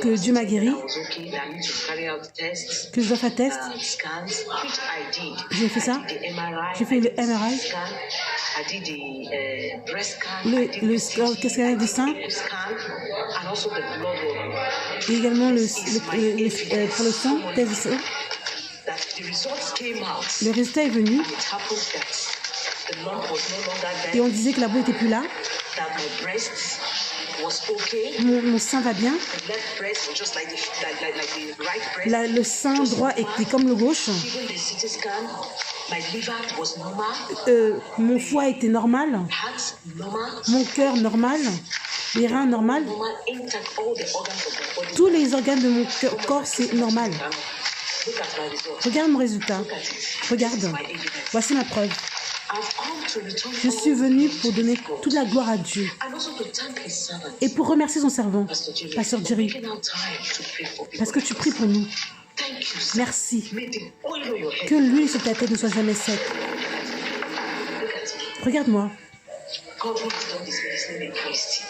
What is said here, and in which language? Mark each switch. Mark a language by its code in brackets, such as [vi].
[fr] que Dieu m'a guéri, [en] I was okay, that I need to carry out tests, [fr] que je dois faire test, [en] scans, which I did. [fr] j'ai fait ça. [en] I did the MRI, [fr] J'ai fait [en] I [fr] le [en] did the MRI, scan, I did the breast scan, [fr] le [en] I did the [fr] scanner du sein [en] scan, and also the blood work. [fr] et également pour le sang, test du sang. [en] That the results came out. [fr] Le résultat est venu [en] It happened that the lump was no longer there, [fr] et on disait que la boule n'était plus là. [en] that my breast was okay. [fr] Mon sein va bien. [en] The left breast was just like the right breast. [fr] Le sein droit était comme le gauche. [en] Even the CT scan, my liver was normal, [fr] Mon foie était normal. [en] heart normal, [fr] Mon cœur normal. Les reins normal. [en] normal, intact, all the organs of the body. [fr] Tous les organes de mon corps, c'est normal. [en] Look at my results. [fr] Regarde mon résultat. [en] Look at it. [fr] Regarde. [en] My evidence. [fr] Voici ma preuve. [en] I've come to return [fr] Je suis venue pour donner toute la gloire à Dieu [en] and also to thank his servant, [fr] et pour remercier son servant, [en] Pastor Jerry, [fr] Pasteur [en] for [fr] Jerry, [en] making out time to pray for people. [fr] parce que tu pries pour nous. [en] Thank you, sir. [fr] Merci. [en] May the oil on your head. [fr] Que l'huile sur ta tête ne soit jamais sec. [en] Look at it. [fr] Regarde-moi, [en] God who has done this for his name in Christ.